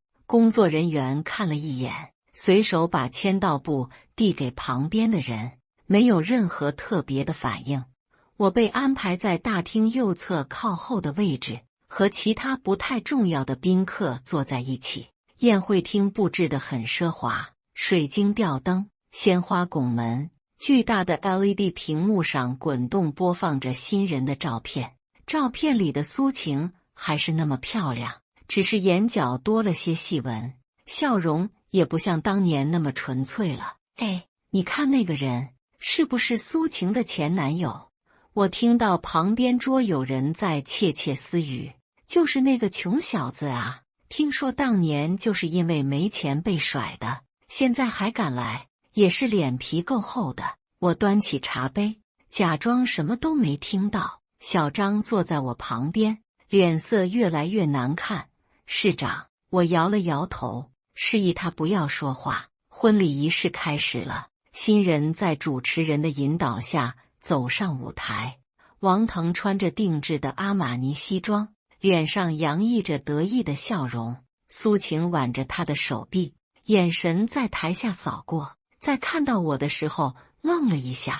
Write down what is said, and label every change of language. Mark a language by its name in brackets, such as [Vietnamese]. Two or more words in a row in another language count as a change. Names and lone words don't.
[Chinese] 工作人員看了一眼，隨手把簽到簿遞給旁邊的人，沒有任何特別的反應。我被安排在大廳右側靠後的位置，和其他不太重要的賓客坐在一起。宴會廳布置得很奢華，水晶吊燈、鮮花拱門，巨大的 LED 屏幕上滾動播放着新人的照片。照片裡的蘇晴還是那麼漂亮，只是眼角多了些細紋，笑容也不像當年那麼純粹了。哎，你看那個人，是不是蘇晴的前男友？我聽到旁邊桌有人在竊竊私語，就是那個窮小子啊，聽說當年就是因為沒錢被甩的，現在還敢來，也是臉皮夠厚的。我端起茶杯，假裝什麼都沒聽到。小張坐在我旁邊，臉色越來越難看。市長，我搖了搖頭，示意他不要說話。婚禮儀式開始了，新人在主持人的引導下走上舞台。王騰穿着定制的阿瑪尼西裝，臉上洋溢着得意的笑容。蘇晴挽着他的手臂，眼神在台下掃過，在看到我的時候愣了一下。